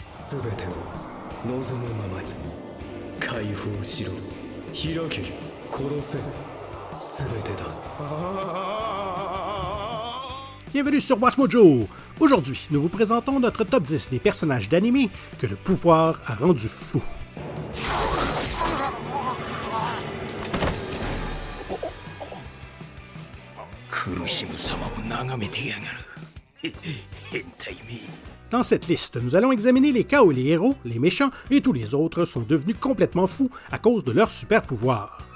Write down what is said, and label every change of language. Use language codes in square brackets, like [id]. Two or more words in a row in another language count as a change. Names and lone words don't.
[ja] 全てを望むままに解放しろ開け殺せ全てだ [fr] Bienvenue sur Watch Mojo! Aujourd'hui, nous vous présentons notre top 10 des personnages d'anime que le pouvoir a rendu fou. Dans cette liste, nous allons examiner les cas où les héros, les méchants et tous les autres sont devenus complètement fous à cause de leur super pouvoir.